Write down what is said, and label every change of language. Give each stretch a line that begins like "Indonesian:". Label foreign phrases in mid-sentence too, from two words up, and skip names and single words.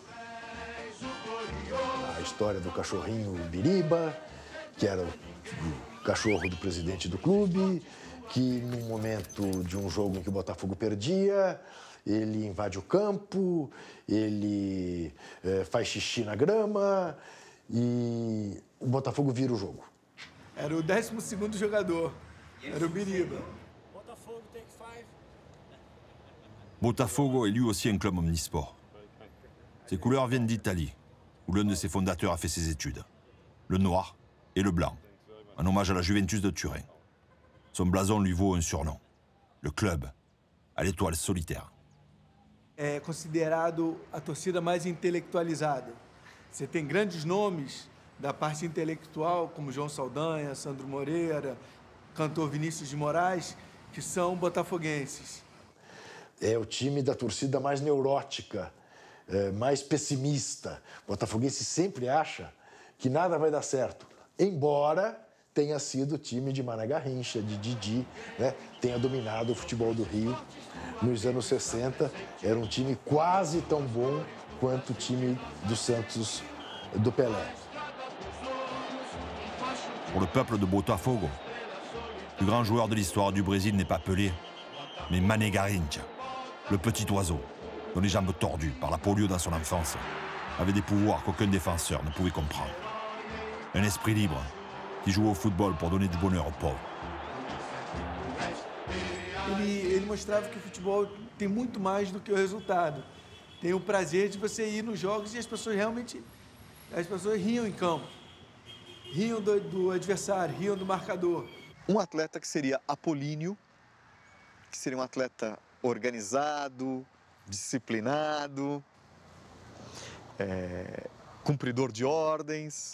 Portuguese: A história do cachorrinho Biriba, que era o cachorro do presidente do clube, que num momento de um jogo em que o Botafogo perdia, ele invade o campo, ele faz xixi na grama e o Botafogo vira o jogo. Era o 12º jogador, era o Biriba.
French: Botafogo est lui aussi un club omnisport. Ses couleurs viennent d'Italie, où l'un de ses fondateurs a fait ses études. Le noir et le blanc, en hommage à la Juventus de Turin. Son blason lui vaut un surnom, le club à l'étoile solitaire.
Portuguese: É considerado a torcida mais intelectualizada. Você tem grandes nomes da parte intelectual, como João Saldanha, Sandro Moreira, cantor Vinícius de Moraes, que são botafoguenses. É o time da torcida mais neurótica, mais pessimista. O botafoguense sempre acha que nada vai dar certo, embora tenha sido o time de Mané Garrincha, de Didi, né? Tenha dominado o futebol do Rio. Nos anos 60, era um time quase tão bom quanto o time do Santos do Pelé.
French: Pour le peuple de Botafogo, le plus grand joueur de l'histoire du Brésil n'est pas Pelé, mais Mané Garrincha, le petit oiseau, dont les jambes tordues par la polio dans son enfance avait des pouvoirs qu'aucun défenseur ne pouvait comprendre. Un esprit libre qui joue au football pour donner du bonheur aux pauvres.
Portuguese: Ele mostrava que o futebol tem muito mais do que o resultado. Tem o prazer de você ir nos jogos e as pessoas realmente riam em campo. Riam do adversário, riam do marcador. Um atleta que seria apolíneo, que seria um atleta organizado, disciplinado, cumpridor de ordens.